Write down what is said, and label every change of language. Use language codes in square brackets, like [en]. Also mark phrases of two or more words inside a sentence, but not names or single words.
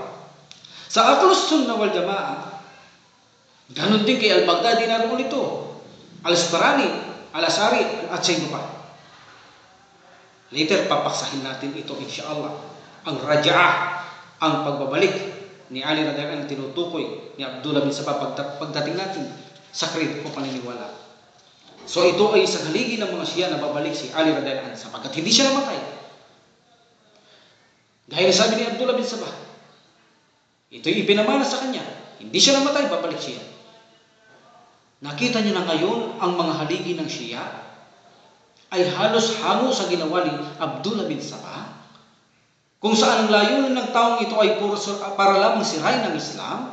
[tl] Sa Ahlus Sunnah wal Jamaah, ganon din kay Al-Baghdadi naroon ito, Al-Asqalani, Al-Asari at sa iba pa. Later, papaksahin natin ito insyaAllah. Ang raja'ah, ang pagbabalik ni Ali [ar] radhiyallahu anhu [tl] tinutukoy ni Abdullah bin Sabah pagdating natin sa creed o paniniwala. So ito ay isang haligi ng mga Shia na babalik si Ali [ar] radhiyallahu anhu [tl] sapagkat hindi siya namatay. Gaya na sabi ni Abdullah bin Sabah, ito'y ipinamana sa kanya. Hindi siya namatay, babalik siya. Nakita niyo na ngayon ang mga haligi ng Shia ay halos hango sa ginawa ni Abdullah bin Sabah, kung saan ang layunin ng taong ito ay para lamang sirain ng Islam.